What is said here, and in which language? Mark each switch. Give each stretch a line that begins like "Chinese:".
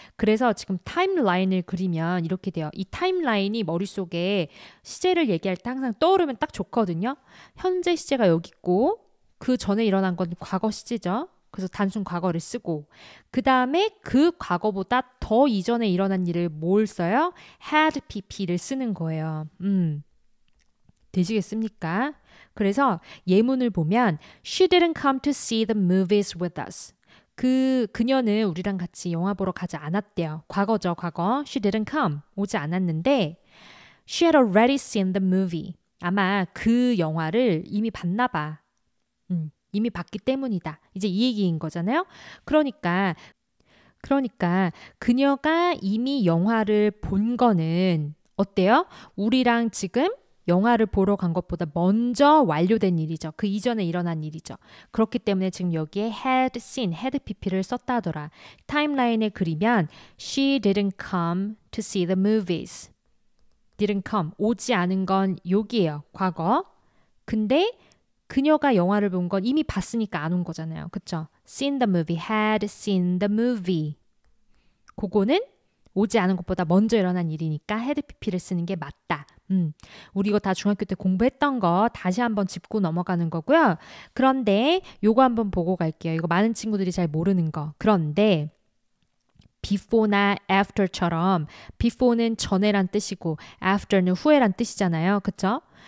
Korean: 그래서 지금 타임라인을 그리면 이렇게 돼요. 이 타임라인이 머릿속에 시제를 얘기할 때 항상 떠오르면 딱 좋거든요. 현재 시제가 여기 있고 그 전에 일어난 건 과거 시제죠. 그래서 단순 과거를 쓰고 그 다음에 그 과거보다 더 이전에 일어난 일을 뭘 써요? had pp를 쓰는 거예요. 되시겠습니까? 그래서 예문을 보면
English: She didn't come to see the movies with us.
Korean: 그녀는 우리랑 같이 영화 보러 가지 않았대요. 과거죠, 과거.
English: She didn't come.
Korean: 오지 않았는데
English: She had already seen the movie.
Korean: 아마 그 영화를 이미 봤나 봐. 이미 봤기 때문이다. 이제 이 얘기인 거잖아요. 그러니까 그녀가 이미 영화를 본 거는 어때요? 우리랑 지금 영화를 보러 간 것보다 먼저 완료된 일이죠. 그 이전에 일어난 일이죠. 그렇기 때문에 지금 여기에 had seen, had pp를 썼다 하더라. 타임라인에 그리면
English: She didn't come to see the movies. didn't come,
Korean: 오지 않은 건 여기예요. 과거. 근데 그녀가 영화를 본 건 이미 봤으니까 안 온 거잖아요. 그쵸?
English: seen the movie, had seen the movie.
Korean: 그거는 오지 않은 것보다 먼저 일어난 일이니까 had pp를 쓰는 게 맞다. 우리 이거 다 중학교 때 공부했던 거 다시 한번 짚고 넘어가는 거고요. 그런데 요거 한번 보고 갈게요. 이거 많은 친구들이 잘 모르는 거. 그런데 before나 after처럼 before는 전에란 뜻이고 after는 후에란 뜻이잖아요. 그쵸?